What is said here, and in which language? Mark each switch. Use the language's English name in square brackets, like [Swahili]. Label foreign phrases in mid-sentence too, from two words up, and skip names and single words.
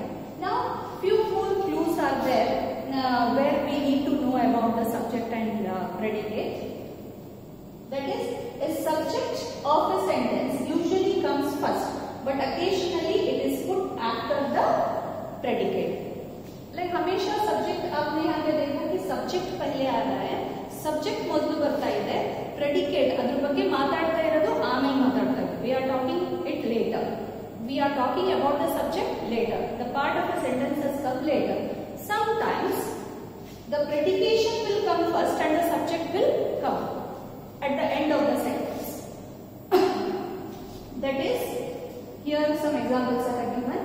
[English] Now, few more clues are there where we need to know about the subject and predicate. That is, a subject of a sentence usually comes first, but occasionally it is put after the predicate. [Hindi] Like हमेशा सब्जेक्ट आपने यहाँ पे देखा कि सब्जेक्ट पहले आ रहा है, सब्जेक्ट [Kannada] ಮೊದಲು ಬರ್ತಾ ಇದೆ. ಬಗ್ಗೆ ಮಾತಾಡ್ತಾ ಇರೋದು ಆಮೇಲೆ ಮಾತಾಡ್ತಾ ಇರೋದು. [English] We are talking it later. We are talking about the subject later. The part of the sentence has come later. Sometimes the predication will come first and the subject will come at the end of the sentence. That is, here some examples are given.